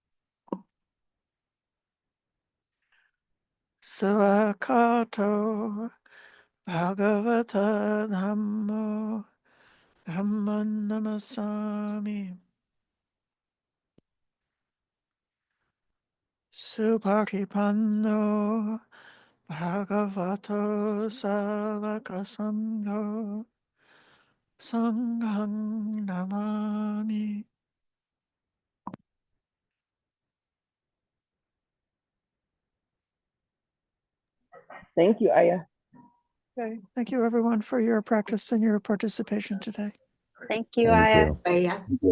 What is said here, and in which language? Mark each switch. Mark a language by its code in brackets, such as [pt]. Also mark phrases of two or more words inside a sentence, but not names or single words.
[pi] Savakato Bhagavata Dhammo Dhamman Namasami Supatipanno Bhagavato Savakasangho Sanghang Namami. [en] Thank you, Ayya. Okay, thank you everyone for your practice and your participation today. Thank you, Thank Ayya. you. Ayya.